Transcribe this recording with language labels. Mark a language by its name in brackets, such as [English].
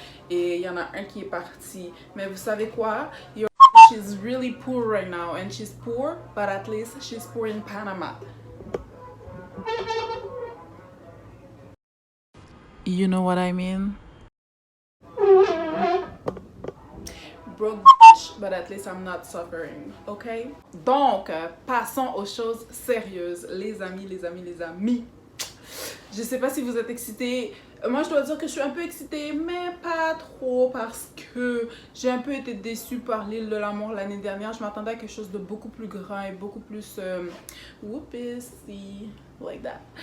[French] Et il y en a un qui est parti. Mais vous savez quoi? [English] She's really poor right now, and she's poor, but at least she's poor in Panama. You know what I mean? Broke bitch, but at least I'm not suffering, ok? [French] Donc, passons aux choses sérieuses, les amis. Je sais pas si vous êtes excités. Moi, je dois dire que je suis un peu excitée, mais pas trop parce que j'ai un peu été déçue par l'île de l'amour l'année dernière. Je m'attendais à quelque chose de beaucoup plus grand et beaucoup plus... whoopsie, [English] like that.